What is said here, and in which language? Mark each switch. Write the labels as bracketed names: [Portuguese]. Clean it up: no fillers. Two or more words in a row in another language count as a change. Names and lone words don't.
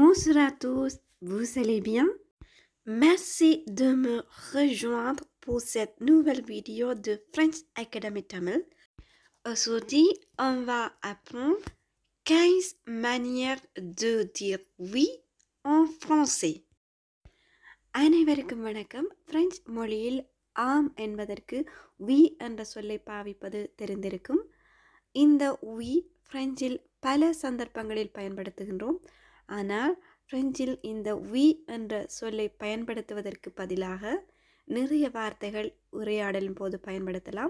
[French] Bonjour à tous, vous allez bien? Merci de me rejoindre pour cette nouvelle vidéo de French Academy Tamil. Aujourd'hui, on va apprendre 15 manières de dire oui en français. [Tamil] அனைவருக்கும் வணக்கம். பிரெஞ்சு மொழியில் ஆம் என்பதற்கு வி என்ற சொல்லை பாவிப்பது தெரிந்திருக்கும். இந்த வி பிரெஞ்சில் பல சந்தர்ப்பங்களில் பயன்படுத்துகின்றோம். ஆனால் பிரெஞ்சில் இந்த வி என்ற சொல்லை பயன்படுத்துவதற்கு பதிலாக நிறைய வார்த்தைகள் உரையாடலின் போது பயன்படுத்தலாம்.